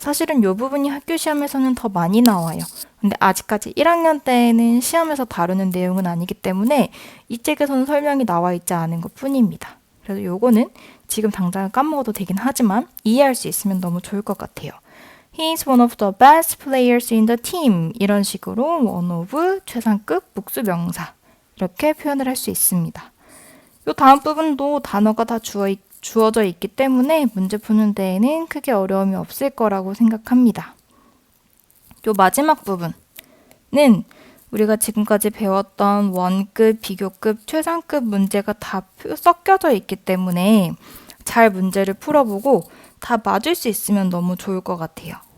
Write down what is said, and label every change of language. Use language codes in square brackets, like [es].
[ko] 사실은 이 부분이 학교 시험에서는 더 많이 나와요. 근데 아직까지 1학년 때에는 시험에서 다루는 내용은 아니기 때문에 이 책에서는 설명이 나와 있지 않은 것 뿐입니다. 그래서 요거는 지금 당장 까먹어도 되긴 하지만 이해할 수 있으면 너무 좋을 것 같아요. [en] He is one of the best players in the team. [ko] 이런 식으로 one of 최상급 복수명사 이렇게 표현을 할 수 있습니다. 요 다음 부분도 단어가 다 주어져 있기 때문에 문제 푸는 데에는 크게 어려움이 없을 거라고 생각합니다. 요 마지막 부분은 우리가 지금까지 배웠던 원급, 비교급, 최상급 문제가 다 섞여져 있기 때문에 잘 문제를 풀어보고 다 맞을 수 있으면 너무 좋을 것 같아요.